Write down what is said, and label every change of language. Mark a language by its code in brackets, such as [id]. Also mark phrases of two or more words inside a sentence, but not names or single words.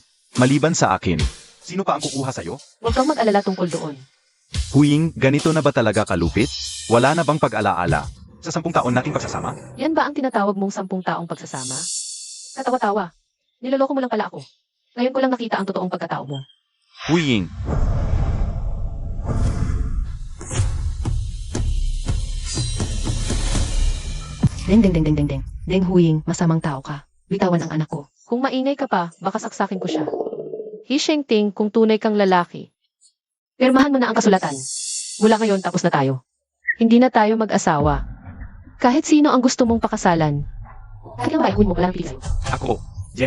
[tl] Maliban sa akin. Sino pa ang kukuha sa'yo? Huwag kang mag-alala tungkol doon. Huying, ganito na ba talaga kalupit? Wala na bang pag-alaala? Sa 10 taon nating pagsasama? Yan ba ang tinatawag mong 10 taong pagsasama? Katawa-tawa. Niloloko mo lang pala ako. Ngayon ko lang nakita ang totoong pagkatao mo. Huying. Deng deng deng deng deng deng. Deng Huying, masamang tao ka. Bitawan ang anak ko. Kung maingay ka pa, baka saksakin ko siya. Hi Shengting, kung tunay kang lalaki. Pirmahan mo na ang kasulatan. Mula ngayon, tapos na tayo. Hindi na tayo mag-asawa. Kahit sino ang gusto mong pakasalan. Kahit lang ba ihuwin mo, walang pili sa'yo.